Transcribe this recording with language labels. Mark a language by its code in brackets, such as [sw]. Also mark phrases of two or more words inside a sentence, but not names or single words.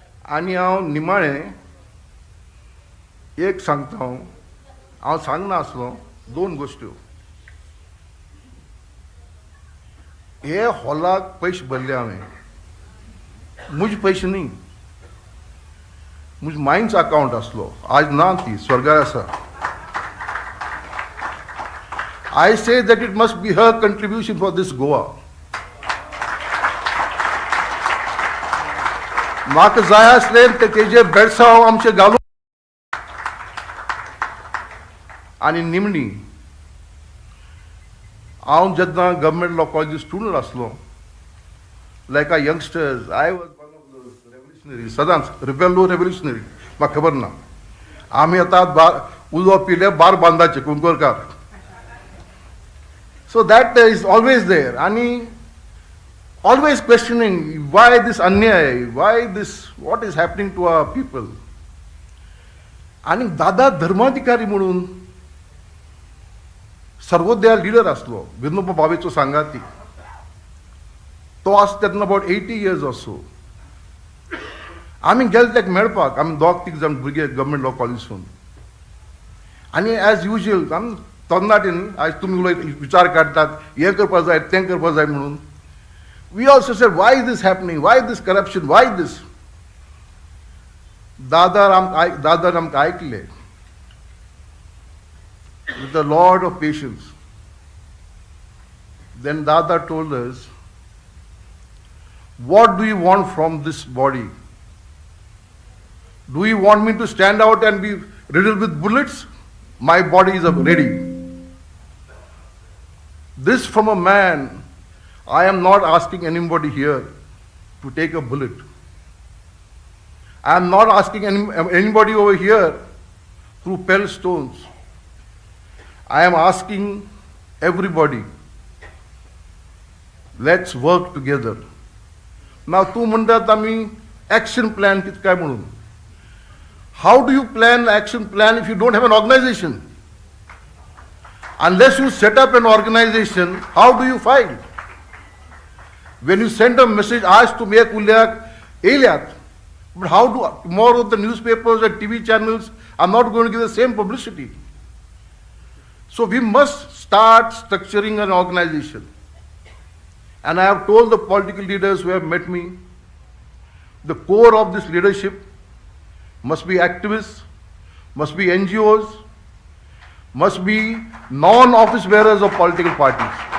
[kok] आनी हांव निमाणें एक सांगता हांव सांगना आसलो 2 गोश्ट्यो. हे हॉलाक पयशे भरले हांवें, म्हजे पयशे न्ही, म्हजे मायन्स अकावंट आसलो, आज ना ती स्वर्गार आसा. [en] I say that it must be her contribution for this Goa. [kok] म्हाका जाय आसलें तेजे बेडसांव आमचे घालून आनी निमणी हांव जेन्ना [en] Government Law College student [kok] आसलो, [en] like a youngsters, I was one of the revolutionary, [kok] सदांच रेव्होल्युशनरी, म्हाका खबर ना. आमी आतां उलो पिले बार बांदाचे कुंकळकार. [en] So that is always there, and always questioning why this अन्याय, why this, what is happening to our people. [kok] आणि दादा धर्माधिकारी म्हणून सर्वोदया लिडर आसलो, विनोबा भावेचो सांगाती. तो आस तेन्ना [en] about 80 years or so. [kok] आमी गेले ताका मेळपाक, आमी 2-3 जाण भुरगे [en] government law [kok] कॉलेजीसून. आनी एज युजल आमी तरणाटीन आज तुमी विचार काडटात, हें करपाक जाय तें करपाक जाय म्हणून. [en] We also said why is this happening, why this corruption, why this. [kok] दादान आमकां आयकले [en] with a lot of patience. Then Dada told us, what do you want from this body? Do you want me to stand out and be riddled with bullets? My body is ready. This from a man. I am not asking anybody here to take a bullet. I am not asking anybody over here to pelt stones. I am asking everybody, let's work together. Now, [kok] तू म्हणतात आमी [en] action plan [kok] कित काय म्हणून. [en] How do you plan action plan if you don't have an organization? Unless you set up an organization, how do you fight? When you send a message, [kok] आज तुम्ही एक उल्ल्याक येयल्यात, [en] but how do tomorrow the newspapers and TV channels are not going to give the same publicity? So we must start structuring an organization. And I have told the political leaders who have met me, the core of this leadership must be activists, must be NGOs, must be non-office bearers of political parties.